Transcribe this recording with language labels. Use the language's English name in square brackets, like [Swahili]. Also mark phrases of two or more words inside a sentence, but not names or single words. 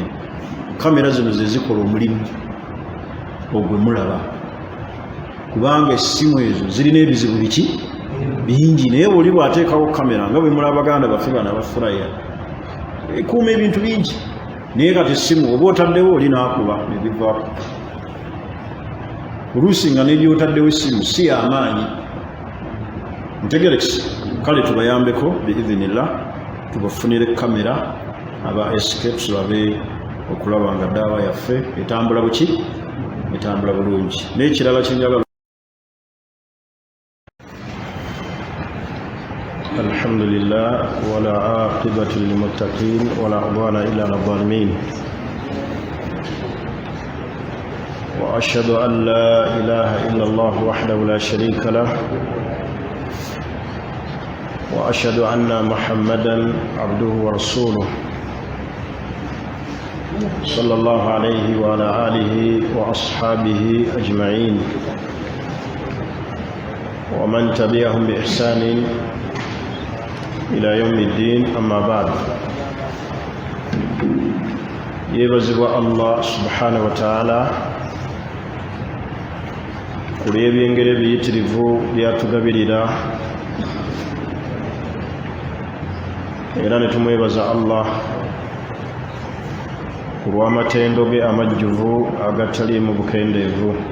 [Ganda] Kamera zino ze zikola omulimu ogwe mulaba kubanga essimu ezo zirina ebizibu biki bingi naye oli bw'ateekawo kamera nga bwe mulaba baganda baffe bana bafulaya ekuuma ebintu bingi naye kati essimu oba otaddewo oli n'akuba ne bivaako oluusi nga n'ebyotaddewo essimu si y'amaanyi ntegerekisi. Kale tubayambeko biidhinillah tubafunire kamera aba SK tulabe okulaba nga Dawa yaffe etambula buki etambula bulungi. N'ekirala kyenjagala [Arabic] الحمد لله والعاقبة للمتقين ولا عدوان إلا على الظالمين وأشهد أن لا إله إلا الله وحده لا شريك له وأشهد أن محمدا عبده ورسوله صلى الله عليه وعلى آله وأصحابه أجمعين ومن تبعهم بإحسان إلى يوم الدين. أما بعد يبزغ الله سبحانه وتعالى [Ganda] kuli ebyengere biyitirivu byatugabirira era ne tumwebaza Allah olw'amatendo ge amajjuvu agataliimu bukendeevu.